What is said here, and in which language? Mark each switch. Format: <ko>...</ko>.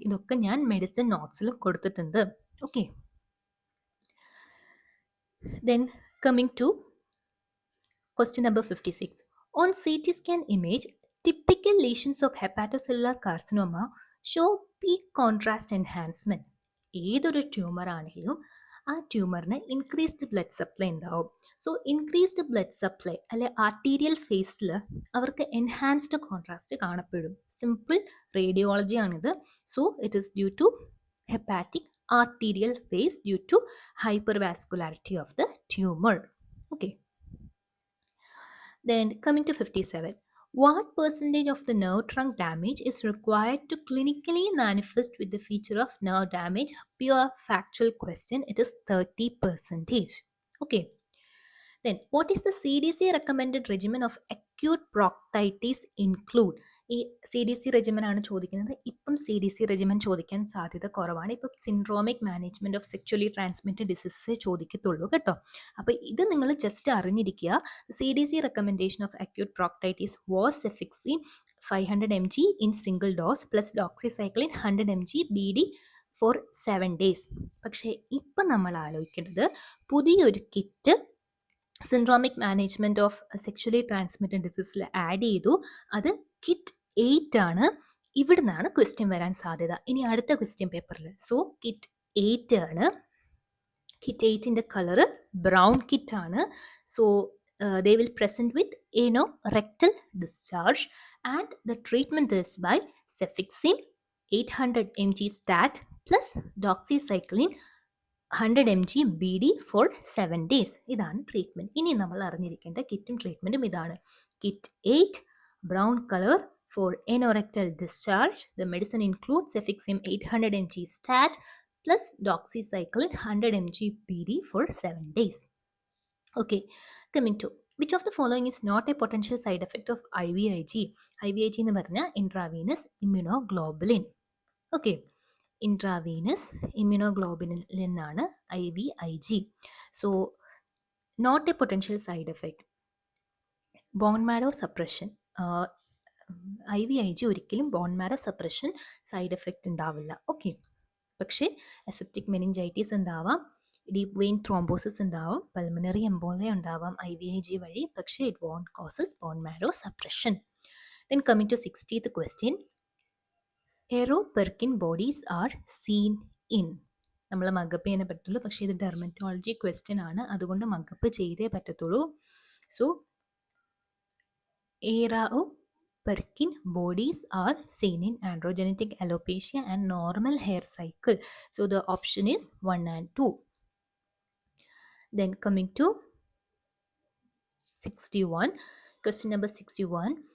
<ml>ഇതൊക്കെ ഞാൻ മെഡിസിൻ നോട്ട്സിൽ കൊടുത്തിട്ടുണ്ട്.</ml> <en>Okay, then coming to question number 56. On CT scan image, typical lesions of hepatocellular carcinoma show peak contrast enhancement.</en> <ml>ഏതൊരു tumour ആണെങ്കിലും ആ ട്യൂമറിന് increased blood supply ഉണ്ടാവും. So increased blood supply അല്ലെ arterial ഫേസിൽ അവർക്ക് എൻഹാൻസ്ഡ് കോൺട്രാസ്റ്റ് കാണപ്പെടും. Simple radiology ആണിത്.</ml> <en>So it is due to hepatic arterial phase due to hypervascularity of the tumor. Okay. Then coming to 57. What percentage of the nerve trunk damage is required to clinically manifest with the feature of nerve damage? Pure factual question. It is 30%. Okay. Then what is the CDC recommended regimen of acute proctitis include?</en> <ml>ഈ C D C റെജിമൻ ആണ് ചോദിക്കുന്നത്. ഇപ്പം C D C റെജിമൻ ചോദിക്കാൻ സാധ്യത കുറവാണ്. ഇപ്പം syndromic management of sexually transmitted ഡിസീസേ ചോദിക്കത്തുള്ളൂ കേട്ടോ. അപ്പോൾ ഇത് നിങ്ങൾ ജസ്റ്റ് അറിഞ്ഞിരിക്കുക.</ml> <en>C D C recommendation of acute proctitis was cefixime 500 mg in single dose plus doxycycline 100 mg BD for 7 days.</en> <ml>പക്ഷേ ഇപ്പം നമ്മൾ ആലോചിക്കേണ്ടത് പുതിയൊരു kit syndromic management of sexually transmitted ഡിസീസിൽ add ചെയ്തു. അത് കിറ്റ് 8 ആണ്. ഇവിടെ നിന്നാണ് ക്വസ്റ്റ്യൻ വരാൻ സാധ്യത ഇനി അടുത്ത ക്വസ്റ്റ്യൻ പേപ്പറിൽ. സോ കിറ്റ് 8 ആണ്. കിറ്റ് 8ന്റെ കളറ് ബ്രൗൺ കിറ്റ് ആണ്.</ml> <en>So they will present with rectal discharge, and the treatment is by cefixime 800 mg stat plus doxycycline 100 mg BD for 7 days.</en> <ml>ഇതാണ് ട്രീറ്റ്മെൻറ്റ്. ഇനി നമ്മൾ അറിഞ്ഞിരിക്കേണ്ട കിറ്റും ട്രീറ്റ്മെൻറ്റും ഇതാണ്. Kit 8</ml> <en>brown color for anorectal discharge. The medicine includes cefixime 800 mg stat plus doxycycline 100 mg BD for 7 days. Okay, coming to which of the following is not a potential side effect of IVIG? IVIG എന്ന് പറഞ്ഞാൽ intravenous immunoglobulin. Okay, intravenous immunoglobulin ആണ് IVIG. So not a potential side effect. Bone marrow suppression.</en> <ml>IVIG ഒരിക്കലും bone marrow suppression side effect ഉണ്ടാവില്ല. Okay, പക്ഷേ aseptic meningitis ഉണ്ടാവാം, deep vein thrombosis ഉണ്ടാവാം, pulmonary എംബോളിയ ഉണ്ടാവാം IVIG വഴി, പക്ഷേ</ml> <en>It won't causes bone marrow suppression. Then coming to 60th question. Aeroperkin bodies are seen in.</en> <ml>നമ്മൾ മഗപ്പ് ചെയ്യാനേ പറ്റുള്ളൂ. പക്ഷേ ഇത് ഡെർമറ്റോളജി ക്വസ്റ്റ്യൻ ആണ്, അതുകൊണ്ട് മഗപ്പ് ചെയ്തേ പറ്റത്തുള്ളൂ.</ml> <en>So Arao Perkin bodies are seen in androgenetic alopecia and normal hair cycle. So the option is 1 and 2. Then coming to 61, question number 61.</en>